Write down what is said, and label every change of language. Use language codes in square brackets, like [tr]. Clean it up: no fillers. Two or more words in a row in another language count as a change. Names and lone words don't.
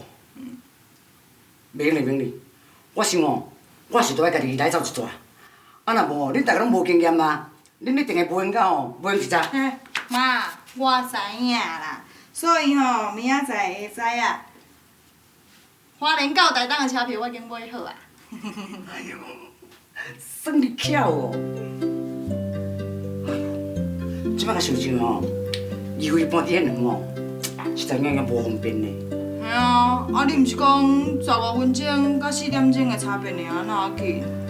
[nan] 明哩，我想哦，我是都爱家己来走一逝。啊，若无恁大家拢无经验嘛，恁一定会无闲到哦，无闲一早。妈，我知影啦，所以吼，明仔载会知啊。花莲到台东的车票我已经买好啊。哎呦，算你巧哦！即摆甲想想哦，移位搬伫遐两哦，实在硬无方便呢。嘿啊，啊你毋是讲15分钟到4点钟的差别尔，哪要紧？